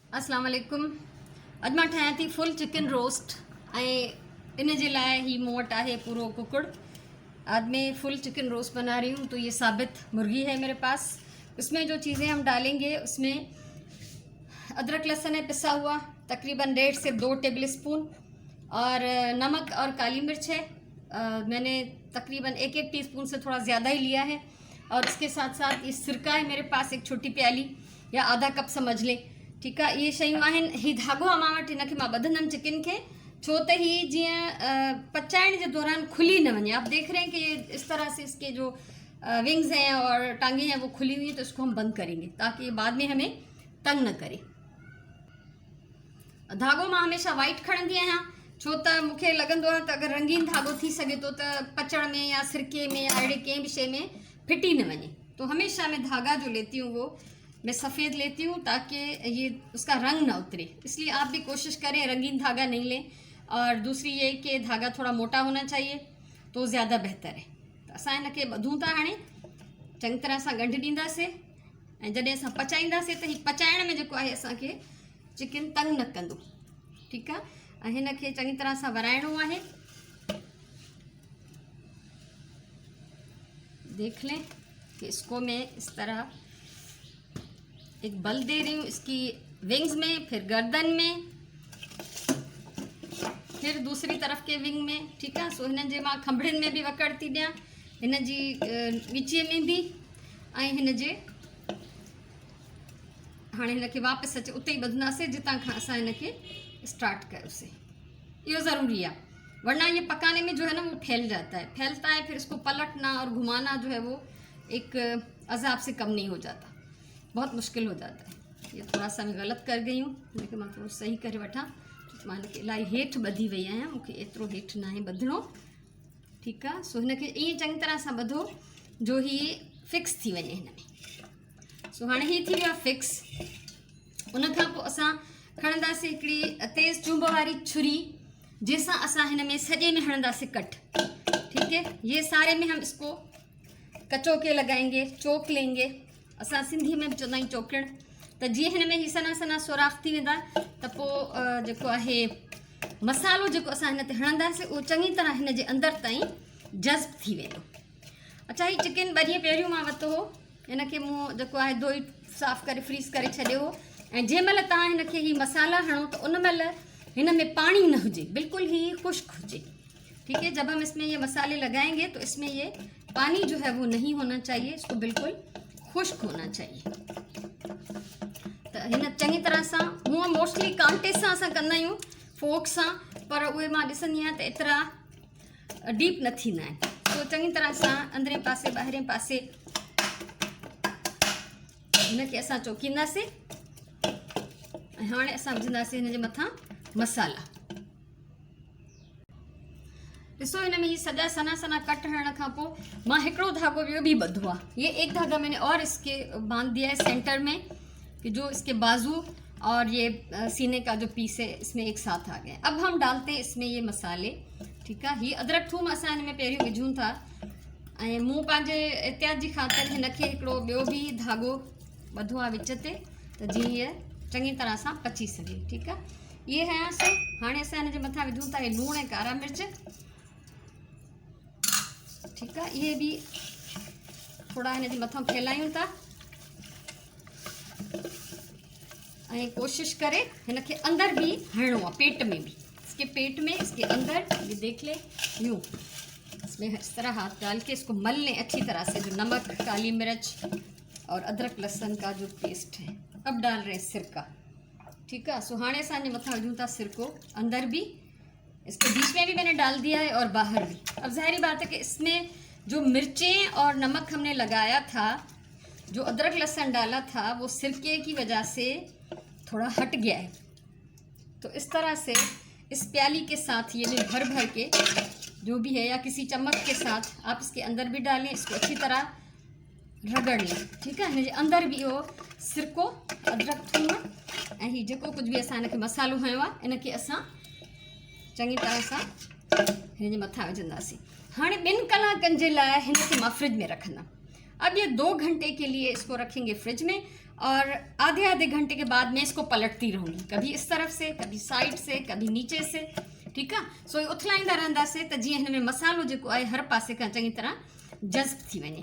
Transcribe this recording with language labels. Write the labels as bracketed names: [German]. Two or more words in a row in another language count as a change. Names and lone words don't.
[Arabic] السلام عليكم. [Sindhi] अॼु मां ठाहियां थी फुल चिकन रोस्ट ऐं इन जे लाइ ही मूं वटि आहे पूरो कुकुड़। [Hindi] आज मैं फुल चिकन रोस्ट बना रही हूँ। तो ये साबित मुर्गी है मेरे पास। उसमें जो चीज़ें हम डालेंगे उसमें अदरक लहसुन है पिसा हुआ तकरीबन 1.5 से 2 टेबल स्पून, और नमक और काली मिर्च है। मैंने तकरीबन 1 टीस्पून से थोड़ा ज़्यादा ही लिया है। और इसके साथ साथ ये सिरका है मेरे पास, एक छोटी प्याली या आधा कप समझ लें। ठीक है, [Sindhi] ये शयूं आहिनि। ही धागो आहे मां वटि, हिनखे मां ॿधंदमि चिकन खे, छो त ही जीअं पचाइण के दौरान खुली न वञे। [Hindi] आप देख रहे हैं कि इस तरह से इसके जो विंग्स हैं और टांगे हैं वो खुली हुई हैं, तो इसको हम बंद करेंगे ताकि बाद में हमें तंग न करे। [Sindhi] धागो मां हमेशा वाइट खणंदी आहियां, छो त मूंखे लॻंदो आहे त अगरि रंगीन धागो थी सघे थो त पचड़ में या सिरके में या अहिड़े कंहिं बि शइ में फिटी न वञे। [Hindi] तो हमेशा मैं धागा जो लेती हूँ वो मैं सफ़ेद लेती हूँ ताकि ये उसका रंग ना उतरे। इसलिए आप भी कोशिश करें रंगीन धागा नहीं लें। और दूसरी ये कि धागा थोड़ा मोटा होना चाहिए तो ज़्यादा बेहतर है। [Sindhi] तो असां हिनखे ॿधूं था, हाणे चङी तरह सां ॻंढि ॾींदासीं ऐं जॾहिं असां पचाईंदासीं त ही पचाइण में जेको आहे असांखे चिकन तंग न कंदो। ठीकु आहे, ऐं हिनखे चङी तरह सां वराइणो आहे। [Hindi] देख लें कि इसको मैं इस तरह एक बल दे रही हूँ इसकी विंग्स में, फिर गर्दन में, फिर दूसरी तरफ के विंग में। ठीक है, [Sindhi] सो हिन जे मां खंभड़िन में भी वकड़ थी ॾियां, हिन जी नीचे में भी, ऐं हिन जे हाणे हिनखे वापसि अचे उते ई ॿधंदासीं जितां खां असां हिनखे स्टार्ट कयोसीं। इहो ज़रूरी आहे, [Hindi] वरना ये पकाने में जो है ना वो फैलता है, फिर इसको पलटना और घुमाना जो है वो एक अजाब से कम नहीं हो जाता, बहुत मुश्किल हो जाता है। ये थोड़ा सा मैं गलत कर गई हूँ, लेकिन मैं थोड़ा सही [Sindhi] करे वठां। मां हिनखे इलाही हेठि ॿधी वई आहियां, मूंखे एतिरो हेठि न आहे ॿधणो। ठीकु आहे, सो हिनखे ईअं चङी तरह सां ॿधो जो हीअ फिक्स थी वञे हिन में। सो हाणे हीअ थी वियो आहे फिक्स। उन खां पोइ असां खणंदासीं हिकिड़ी तेज़ चुंब वारी छुरी, जंहिंसां असां हिन में सॼे में हणंदासीं कट। [Hindi] ठीक है, ये सारे में हम इसको कचो के लगाएंगे, चोक लेंगे। [Sindhi] असां सिंधी में भी चवंदा आहियूं चोकण। त जीअं हिन में ही सना सना सोराख थी वेंदा त पोइ जेको आहे मसालो जेको असां हिन ते हणंदासीं उहो चङी तरह हिन जे अंदरि ताईं जज़्ब थी वेंदो। अच्छा, ही चिकन 2 ॾींहं पहिरियों मां वरितो हो, हिनखे मूं जेको आहे धोई साफ़ करे फ्रीज़ करे छॾियो हो। ऐं जंहिं महिल तव्हां हिनखे ही मसाला हणो त उन महिल हिन में पानी न हुजे, बिल्कुल ही खुश्क हुजे। [Hindi] ठीक है, जब हम इसमें ये मसाले लगाएंगे तो इसमें ये पानी जो है वो नहीं होना चाहिए, इसको बिल्कुल खुश्क होना चाहिए। [Sindhi] तो हिन चङी तरह सां, हूअं मोस्टली कांटे सां असां कंदा आहियूं, फोक सां, पर उहे मां ॾिसंदी आहियां त एतिरा डीप न थींदा आहिनि। तो चङी तरह सां अंदरे पासे ॿाहिरें पासे हिनखे असां चोकींदासीं। ऐं हाणे असां विझंदासीं हिन जे मथां मसाला। ॾिसो, हिन में ही सॼा सना सना कट हणण खां पोइ मां हिकिड़ो धागो ॿियो बि ॿधो आहे। [Hindi] ये एक धागा मैंने और इसके बांध दिया है सेंटर में, कि जो इसके बाजू और ये सीने का जो पीस है इसमें एक साथ आ गए। अब हम डालते हैं इसमें ये मसाले। ठीक है, [Sindhi] ये अदरक थूम असां हिन में पहिरियों विझूं था, ऐं मूं पंहिंजे एहतियात जी ख़ातिर हिनखे हिकिड़ो ॿियो बि धागो ॿधो आहे विच ते, त जीअं हीअ चङी तरह सां पची सघे। ठीकु आहे, ये हयासीं। हाणे असां हिन जे मथां विझूं था लूणु ऐं कारा मिर्च। [Hindi] ठीक है, ये भी थोड़ा [Sindhi] हिन जे मथां फैलायूं था, ऐं कोशिश करे हिनखे अंदर भी हणो आहे, [Hindi] पेट में भी, इसके पेट में, इसके अंदर। ये देख ले, यूँ इसमें इस तरह हाथ डाल के इसको मल लें अच्छी तरह से, जो नमक, काली मिर्च और अदरक लहसुन का जो पेस्ट है। अब डाल रहे हैं सिरका। ठीक है, [Sindhi] सो हाणे असां मथां विझूं था सिरको, अंदर भी, [Hindi] इसके बीच में भी मैंने डाल दिया है और बाहर भी। अब ज़ाहिरी बात है कि इसमें जो मिर्चें और नमक हमने लगाया था, जो अदरक लहसुन डाला था, वो सिरके की वजह से थोड़ा हट गया है। तो इस तरह से इस प्याली के साथ ये जो भर भर के जो भी है, या किसी चम्मच के साथ आप इसके अंदर भी डालें, इसको अच्छी तरह रगड़ लें। ठीक है, [Sindhi] हिन जे अंदर भी वो सिरको, अदरक थूम ऐं ही जेको कुछ भी असां हिनखे मसालो हयो आहे, इनखे असां चङी तरह सां हिन जे मथां विझंदासीं। हाणे 2 कलाकनि जे लाइ हिनखे मां फ्रिज में रखंदमि। [Hindi] अब ये 2 घंटे के लिए इसको रखेंगे फ्रिज में, और आधे आधे घंटे के बाद मैं इसको पलटती रहूँगी, कभी इस तरफ से, कभी साइड से, कभी नीचे से। [Sindhi] ठीक आहे। सो उथलाईंदा रहंदासीं त जीअं हिन में मसालो जेको आहे हर पासे खां चङी तरह जज़्ब थी वञे।